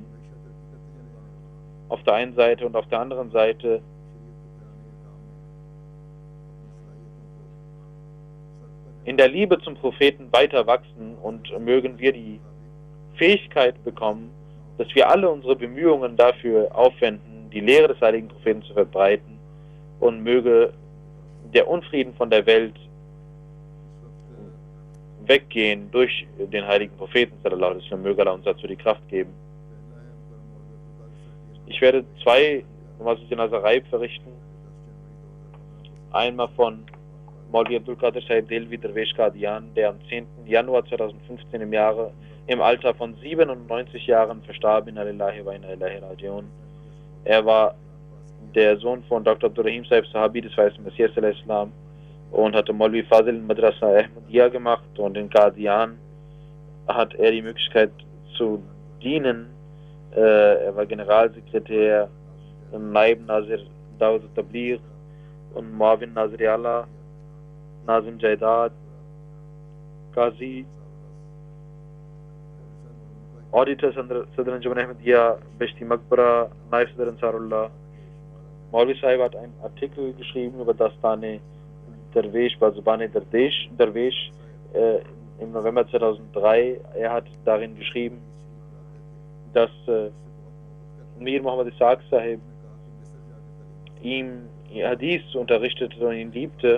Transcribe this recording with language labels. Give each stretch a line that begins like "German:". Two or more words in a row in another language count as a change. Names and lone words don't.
German: Auf der einen Seite und auf der anderen Seite in der Liebe zum Propheten weiter wachsen und mögen wir die Fähigkeit bekommen, dass wir alle unsere Bemühungen dafür aufwenden, die Lehre des heiligen Propheten zu verbreiten, und möge der Unfrieden von der Welt weggehen durch den heiligen Propheten,
Arabic: صلى الله عليه وسلم,
German: möge Allah uns dazu die Kraft geben. Ich werde zwei Namaz-e-Janazah verrichten. Einmal von Maulvi Abdul Qadir Sahib Delvi Derwesh Qadian, der am 10. Januar 2015 im Alter von 97 Jahren verstarb,
Arabic: إنا لله وإنا إليه راجعون.
German: Er war der Sohn von Dr. Abdurrahim Sahib Sahabi des weißen Messias al-Islam und hatte Maulvi Fazil Madrasa Ahmadiyya gemacht, und in Qadian hat er die Möglichkeit zu dienen. Er war Generalsekretär, Naib Nazir Dawud Tabligh und Muawin Nazir Allah, Nazim Jaidad, Qazi Auditor Sadr Anjuman Ahmadiyya, Beshti Makbara, Naif Sadr Ansarullah. Maulvi Sahib hat einen Artikel geschrieben über Dastane Darwish, Bazubane Darwish im November 2003. Er hat darin geschrieben, dass Mir Muhammad Ishaq Sahib ihm Hadith unterrichtete und ihn liebte.